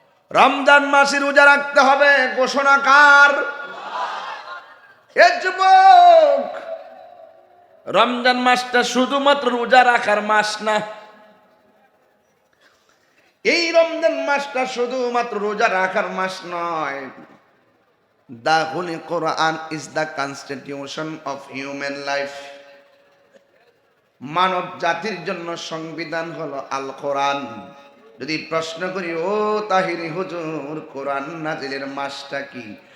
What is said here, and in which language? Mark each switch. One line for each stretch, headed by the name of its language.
Bangla: রমজান মাসে রোজা রাখতে হবে, ঘোষণাকার এ যুবক। রমজান মাসটা শুধুমাত্র রোজা রাখার মাস না। এই রমজান মাসটা শুধুমাত্র রোজা রাখার মাস নয়।
English: The Holy Quran is the constitution of human life.
Bangla: মানব জাতির জন্য সংবিধান হলো আল কোরআন। যদি প্রশ্ন করি, ও তাহিরি হুজুর, কোরআন নাজিলের মাসটা কি?